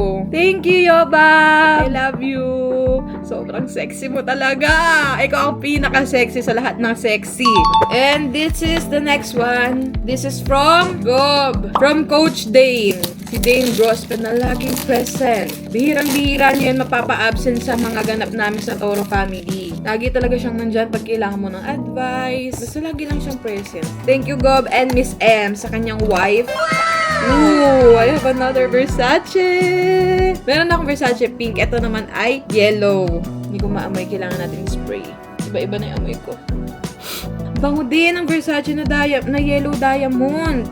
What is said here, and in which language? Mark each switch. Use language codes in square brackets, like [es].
[en] Thank you, Yobab. I love you. [tl] Sobrang sexy mo talaga. Ikaw ang pinaka-sexy sa lahat ng sexy. [en] And this is the next one. This is from Gob. [tl] From Coach Dane. Si Dane Grospe na laging present. Bihirang-bihira niya yung mapapa-absent sa mga ganap namin sa Toro family. Lagi talaga siyang nandyan pag kailangan mo ng advice. Basta lagi lang siyang present. [en] Thank you, [tl] Gob and Miss M sa kanyang wife. [en] Ooh, I have another Versace. [tl] Meron akong Versace pink. Ito naman ay yellow. Hindi ko maamoy. Kailangan natin spray. Iba-iba na yung amoy ko. Bango din ang Versace na yellow diamond.